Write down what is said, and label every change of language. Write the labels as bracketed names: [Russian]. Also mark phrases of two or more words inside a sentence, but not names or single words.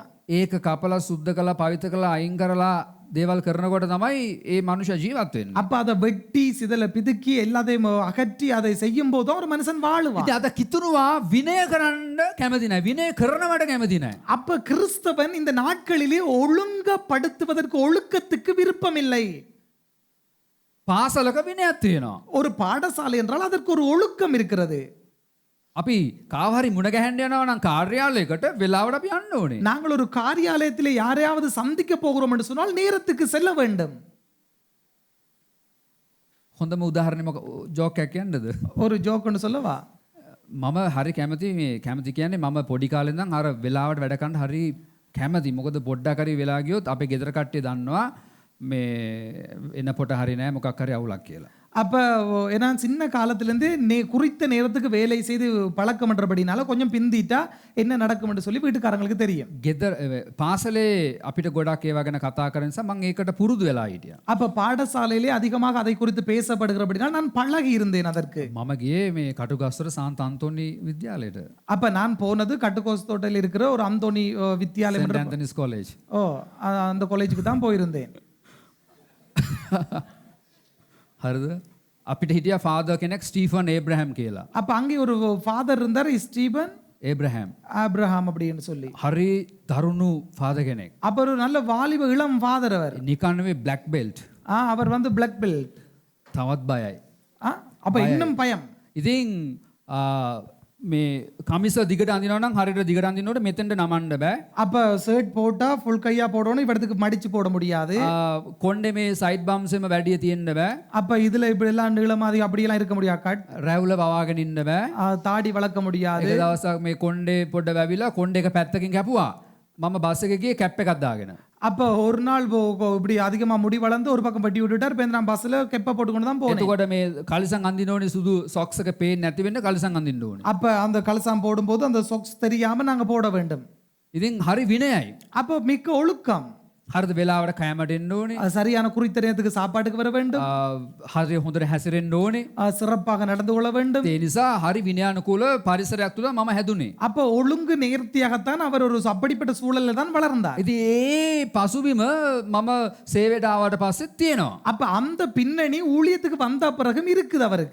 [Sinhala] ඒක කපලා සුද්ධ කළා පවිත්‍ර කළා අයින් කරලා දේවල් කරනකොට තමයි ඒ මනුෂ්‍ය ජීවත් වෙන්නේ. [Tamil] அப்ப அதை வெட்டி சிதல பிதுக்கி எல்லாத்தையும் அகற்றி அதை செய்யும் போது ஒரு மனுஷன் வாழுவான். [Sinhala] ඉතින් අද කිතුරුවා විනය කරන්න කැමති නැහැ. විනය කරනවට කැමති නැහැ. [Tamil] அப்ப கிறிஸ்தவன் இந்த நாட்களிலே ஒழுங்கப்படுத்துவதற்கு, ஒழுக்கத்துக்கு விருப்பம் இல்லை. [Sinhala] පාසලක විනයක් තියෙනවා. [Tamil] ஒரு பாடசாலை என்றால் அதற்கு ஒரு ஒழுக்கம் இருக்கிறது. [Sinhala] අපි කාව හරි මුණ ගැහෙන්න යනවා නම් කාර්යාලයකට වෙලාවට අපි යන්න ඕනේ. [Tamil] நாங்கள் ஒரு காரியாலயத்திலே யாரையாவது சந்திக்க போகிறோம் என்று சொன்னால் நேரத்துக்கு செல்ல வேண்டும். [Sinhala] හොඳම උදාහරණය මොක ජෝක් එකක් කියන්නද? [Tamil] ஒரு ஜோக் ஒன்று சொல்லவா? [Sinhala] මම හරි කැමති මේ කැමති කියන්නේ මම පොඩි කාලේ ඉඳන් අර වෙලාවට වැඩ කරන්න හරි කැමති. මොකද පොඩ්ඩක් හරි වෙලා ගියොත් අපේ ගෙදර කට්ටිය දන්නවා මේ එනකොට හරි නෑ මොකක් හරි අවුලක් කියලා. [Tamil] அப்ப ஏன்னா சின்ன காலத்திலேருந்து குறித்த நேரத்துக்கு வேலை செய்து பழக்கமன்றபடினால கொஞ்சம் பிந்திட்டா என்ன நடக்கும்னு சொல்லி வீட்டுக்காரங்களுக்கு தெரியும். [Sinhala] ගෙදර පාසලේ අපිට ගොඩක් ඒවා ගැන කතා කරන නිසා මම ඒකට පුරුදු වෙලා හිටියා. [Tamil] அப்ப பாடசாலையிலே அதிகமாக அதை குறித்து பேசப்படுகிறபடினால் நான் பழகி இருந்தேன் அதற்கு. [Sinhala] මම ගියේ මේ කටුගස්වර සාන්ත අන්තෝනි විද්‍යාලයට. [Tamil] அப்ப நான் போனது கட்டுக்கோஸ்தோட்டையில் இருக்கிற ஒரு அந்தோனி வித்யாலயம் [Sinhala] සෙන්ට් ඇන්තනිස් காலேஜ். [Tamil] ஓ அந்த காலேஜுக்கு தான் போயிருந்தேன். [Sinhala] හරිද? අපිට හිටියා ෆාදර් කෙනෙක් ස්ටීෆන් ඒබ්‍රහම් කියලා. [Tamil] அப்ப அங்கே ஒரு ஃபாதர் இருந்தார் ஸ்டீபன் [Sinhala] ඒබ්‍රහම්. [Tamil] ஆபிரகாம் அப்படின்னு சொல்லி. [Sinhala] හරි දරුණු ෆාදර් කෙනෙක්. [Tamil] அப்ப ஒரு நல்ல வாலிப இளம் ஃபாதர் அவர். [Sinhala] නිකන් නෙවෙයි [English] black belt. [Tamil] அவர் வந்து [English] black belt. [Sinhala] තවත් බයයි. [Tamil] அப்ப இன்னும் பயம். [Sinhala] ඉතින් මේ කමිස දිගට අඳිනවා නම් හරියට දිගට අඳිනකොට මෙතෙන්ට නමන්න බෑ. [Tamil] அப்ப ஷர்ட் போட்டா ஃபுல் கையா போடணும், இவருக்கு மடிச்சு போட முடியாது. [Sinhala] කොණ්ඩේ මේ [English] side burns [Sinhala] එම වැඩිය තියෙන්න බෑ. [Tamil] அப்ப இதுல இப்படி எல்லாம் நீளமாதி அப்படி எல்லாம் இருக்க முடியாது. கட் [Sinhala] රැවුල වවාගෙන ඉන්න බෑ. [Tamil] தாடி வளர்க்க முடியாது. [Sinhala] එක දවසක් මේ කොණ්ඩේ පොඩ වැවිලා කොණ්ඩේ එක පැත්තකින් කැපුවා. මම බස් එකේ ගියේ කැප් එකක් දාගෙන. [Tamil] அப்ப ஒரு நாள் இப்படி அதிகமா முடி வளர்ந்து ஒரு பக்கம் பட்டி விட்டுட்டார். இப்ப நான் பஸ்ல கெப்ப போட்டுக்கொண்டு தான் போனேன். [Sinhala] එතකොට මේ කලිසම් අඳින්න ඕනේ සුදු සොක්ස් එක පේන්නේ නැති වෙන්න කලිසම් අඳින්න ඕනේ. [Tamil] அப்ப அந்த கலசாம் போடும்போது அந்த சொக்ஸ் தெரியாம நாங்க போட வேண்டும். [Sinhala] ඉතින් හරි විනයයි. [Tamil] அப்ப மிக்க ஒழுக்கம். [Sinhala] හරිද වෙලාවට කෑමට එන්න ඕනේ. [Tamil] சரியான குறித்த நேரத்துக்கு சாப்பாட்டுக்கு வர வேண்டும். [Sinhala] හරි හොඳට හැසිරෙන්න ඕනේ. [Tamil] சிறப்பாக நடந்து கொள்ள வேண்டும். [Sinhala] ඒ නිසා හරි විනයානුකූල පරිසරයක් තුල මම හැදුනේ. [Tamil] அப்ப ஒழுங்கு நேர்த்தியாகத்தான் அவர் ஒரு அப்படிப்பட்ட சூழல்ல தான் வளர்ந்தார். [Sinhala] ඉතින් ඒ පසුබිම මම සේවයට ආවට පස්සේ තියෙනවා. [Tamil] அப்ப அந்த பின்னணி ஊழியத்துக்கு வந்த பிறகும் இருக்குது அவருக்கு.